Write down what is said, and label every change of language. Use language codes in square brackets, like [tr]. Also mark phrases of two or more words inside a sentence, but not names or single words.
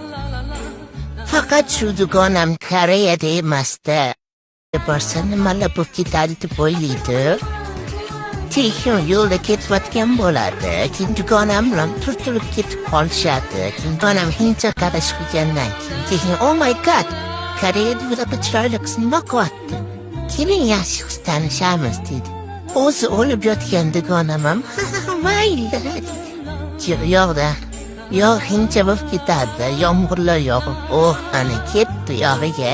[uz] Faqat shu dugonam Koreyada emasda. Borsa nimalar bo'lib ketadi deb o'ylaydi. Tekin yo'lda ketayotgan bo'ladi. Keyin dugonam bilan turtirib ketib qolishadi. Keyin dugonam hindcha qarash qilgandan keyin [en] oh my god, [uz] Koreyada bunaqa chiroyli qiz nima qilyapti? Keling yaxshi qiz tanishamiz dedi. O'zi o'lib yotgan dugonam ham mayli. Yo'qda. Yo'q hindcha bo'lib ketadi. Yomg'irlar yog'ib, ana ketdi yog'iga.